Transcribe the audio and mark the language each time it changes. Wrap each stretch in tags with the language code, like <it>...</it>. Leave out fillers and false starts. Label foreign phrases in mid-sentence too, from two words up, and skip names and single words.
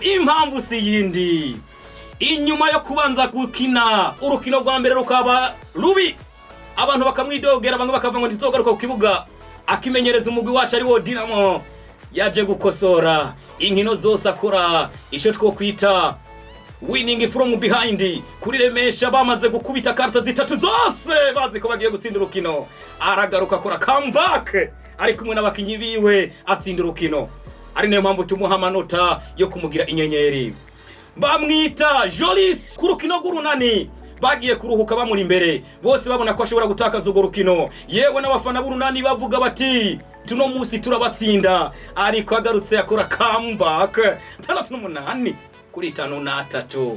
<rn>Impamvu si yindi, inyuma yo kubanza gukina urukino rwa mbere rukaba rubi, abantu bakamwidogera, bamwe bakavuga ngo ndizogaruka ku kibuga, akimenyereza umugwi wacu ari wo Dinamo, yaje gukosora inkino zose akora icyo twokwita</rn> <en>winning from behind.</en> <rn>Kuri Lemesha bamaze gukubita karta zitatu zose bazi ko bagiye gutsinda urukino, aragaruka akora comeback ari kumwe n'abakinyi biwe atsinda urukino. Ari nayo mpamvu tumuha amanota yo kumugira inyenyeri. Bamwita Jolis ku rukino rw'urunani, bagiye kuruhuka bamuri imbere, bose babona ko ashobora gutakaza urwo rukino, yewe n'abafana b'urunani bavuga bati tuno munsi turabatsinda, ariko agarutse akora comeback 38 kuri 53.</rn>